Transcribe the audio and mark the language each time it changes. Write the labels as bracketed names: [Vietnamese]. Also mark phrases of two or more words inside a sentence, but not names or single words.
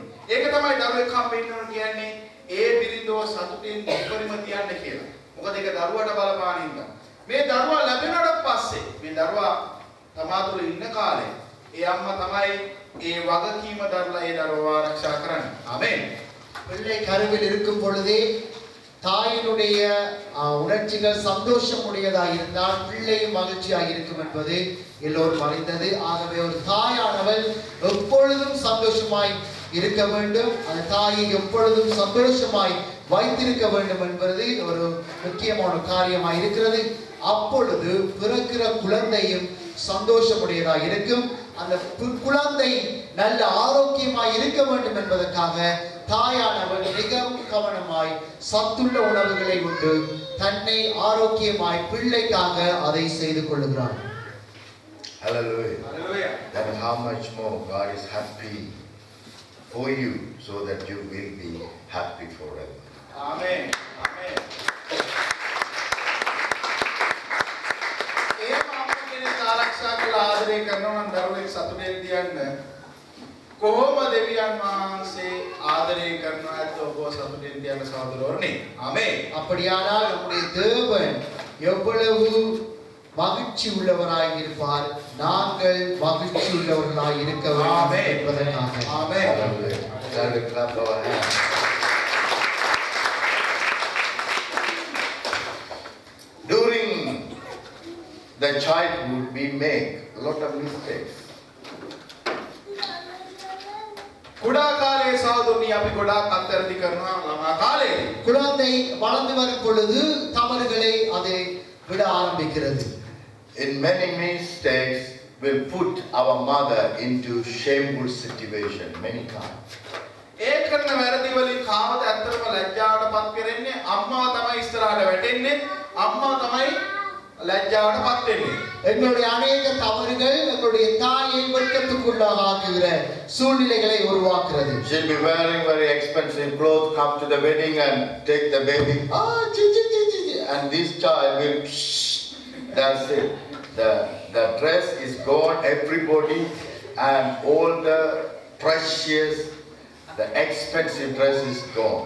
[Sinhala] ඒක තමයි දරුවෙක් හම්බෙන්න ඕන කියන්නේ ඒ බිරිඳව සතුටින් උපරිම තියන්න කියලා. මොකද ඒක දරුවට බලපාන ඉඳන්. මේ දරුවා ලැබෙනවට පස්සේ මේ දරුවා තමා තුළ ඉන්න කාලේ ඒ අම්මා තමයි ඒ වගකීම දරලා ඒ දරුවා ආරක්ෂා කරන්නේ. ආමෙන්. [Tamil] பிள்ளை கருவில் இருக்கும் பொழுதே தாயினுடைய உணர்ச்சிகள் சந்தோஷம் உடையதாக இருந்தால் பிள்ளையும் மகிழ்ச்சியாக இருக்கும் என்பது எல்லோரும் அறிந்தது. ஆகவே ஒரு தாயானவள் எப்பொழுதும் சந்தோஷமாய் இருக்க வேண்டும், அந்த தாயை எப்பொழுதும் சந்தோஷமாய் வைத்திருக்க வேண்டும் என்பது ஒரு முக்கியமான காரியமாய் இருக்கிறது. அப்பொழுது பிறக்கிற குழந்தையும் சந்தோஷமுடையதாக இருக்கும். அந்த குழந்தை நல்ல ஆரோக்கியமாய் இருக்க வேண்டும் என்பதற்காக தாயானவள் மிகவும் கவனமாய் சத்துள்ள உணவுகளை உண்டு தன்னை ஆரோக்கியமாய் பிள்ளைக்காக அதை செய்து கொள்கிறாள். [English] Hallelujah. Hallelujah. Then how much more God is happy for you so that you will be happy forever. Amen. Amen. [Sinhala] ඒ අම්මා කෙනෙක් ආරක්ෂා කළා ආදරය කරනවා නම් දරුවෙක් සතුටෙන් තියන්න කොහොම දෙවියන් වහන්සේ ආදරය කරනවා ඇත්ත ඔබ සතුටින් තියන්න සහෝදරවරුනි. ආමේන්. [Tamil] அப்படியானால் நம்முடைய தேவன் எவ்வளவு மகிழ்ச்சி உள்ளவராய் இருப்பார், நாங்கள் மகிழ்ச்சி உள்ளவர்களாய் இருக்க வேண்டும் என்பதற்காக. ஆமென். [English] Hallelujah. Shall we clap our hands? During the childhood, we make a lot of mistakes. [Sinhala] කුඩා කාලයේ සහෝදරනි අපි ගොඩාක් අත්තරදි කරනවා ළමා කාලේදී. [Tamil] குழந்தை வளர்ந்து வரும் பொழுது தவறுகளை அதை விட ஆரம்பிக்கிறது. [English] In many mistakes, will put our mother into shameful situation many times. [Sinhala] ඒ කරන වැරදි වලින් කාමද ඇත්තටම ලැජ්ජාවටපත් කරන්නේ අම්මාව තමයි ඉස්සරහට වැටෙන්නේ අම්මාව තමයි ලැජ්ජාවටපත් වෙන්නේ. [Tamil] எங்களுடைய அநேக தவறுகள் எங்களுடைய தாயை வெட்கத்துக்குள்ளாக ஆக்குகிற சூழ்நிலைகளை உருவாக்குறது. [English] She'll be wearing very expensive clothes, come to the wedding and take the baby. And this child will, that's it. The dress is gone, everybody, and all the precious, the expensive dress is gone.